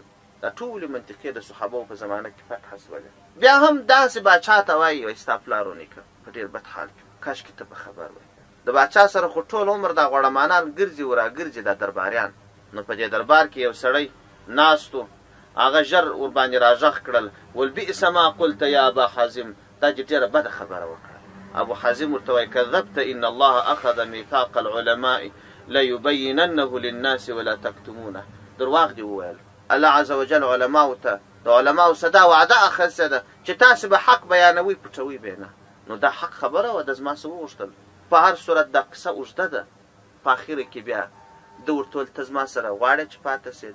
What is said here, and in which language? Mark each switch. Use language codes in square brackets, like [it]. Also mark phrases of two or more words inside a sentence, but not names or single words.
[ps] دا ټولې منطقې د صحابو په زمانه کې فتح شولې. بیا هم داسې باچا ته وایي وایي ستا پلار و نیکه په ډېر بد حال کې، کاش کې ته په خبر وای. د باچا سره خو ټول عمر دا غوړمانان ګرځي و راګرځي دا درباریان. نو په دې دربار کې یو سړی ناست و، هغه ژر ورباندې راږغ کړل ول [ar] بئس ما قلت یا ابا حازم، [ps] دا چې ډېره بده خبره وکړه. ابو حازم ورته وایي [ar] کذبت ان الله اخذ میثاق العلماء لیبیننه للناس ولا تکتمونه. [ps] درواغ دې وویل، الله [ar] عز وجل [ps] علماو ته د علماو څه دا وعده اخیستې ده چې تاسو به حق بیانوئ، پټوئ به نه. نو دا حق خبره وه، د زما څه وغوښتل. په هر صورت دا قصه اوږده ده. په اخره کې بیا ده ورته ویل ته زما سره غواړې چې پاته سې؟